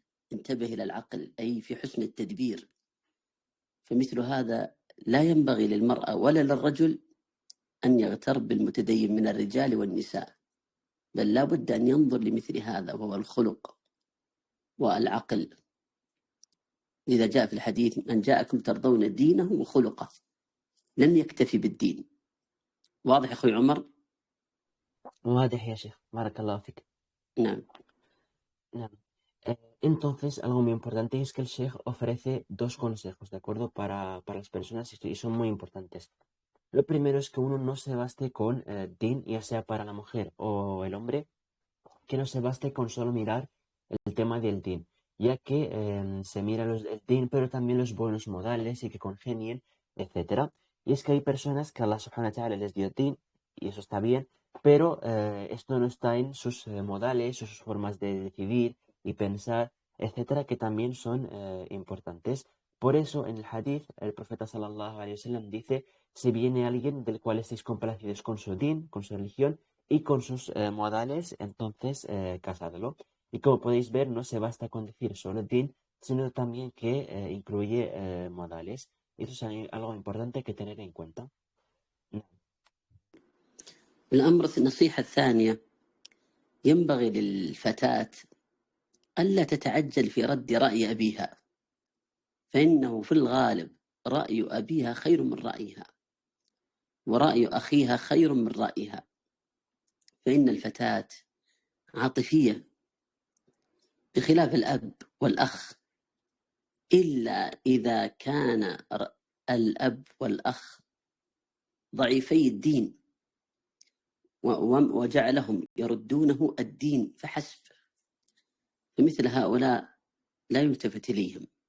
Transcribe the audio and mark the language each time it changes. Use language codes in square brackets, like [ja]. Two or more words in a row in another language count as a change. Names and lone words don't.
[ar] انتبه إلى العقل، أي في حسن التدبير. فمثل هذا لا ينبغي للمرأة ولا للرجل أن يغتر بالمتدين من الرجال والنساء، بل لا بد أن ينظر لمثل هذا وهو الخلق والعقل. إذا جاء في الحديث من جاءكم ترضون دينه وخلقه، لن يكتفي بالدين. واضح أخوي عمر؟ واضح يا شيخ، بارك الله فيك. نعم. [es] Nada. Entonces, algo muy importante es que el Sheikh ofrece dos consejos, ¿de acuerdo? Para las personas y son muy importantes. Lo primero es que uno no se baste con din, ya sea para la mujer o el hombre, que no se baste con solo mirar el tema del din, ya que se mira el din, pero también los buenos modales y que congenien, etcétera. Y es que hay personas que [ar] الله سبحانه وتعالى [es] les dio din, y eso está bien, pero esto no está en sus modales o sus formas de decidir y pensar, etcétera, que también son importantes. Por eso en el hadith el profeta [ar] صلى الله عليه وسلم [es] dice: si viene alguien del cual estéis complacidos con su din, con su religión y con sus modales, entonces casadlo. Y como podéis ver, no se basta con decir solo din, sino también que incluye modales. Eso es algo importante que tener en cuenta. [ar] النصيحة الثانية، ينبغي للفتاة ألا تتعجل في رد رأي أبيها، فإنه في الغالب رأي أبيها خير من رأيها، ورأي أخيها خير من رأيها، فإن الفتاة عاطفية بخلاف الأب والأخ، إلا إذا كان الأب والأخ ضعيفي الدين وجعلهم يردونه الدين فحسب، فمثل هؤلاء لا يلتفت إليهم.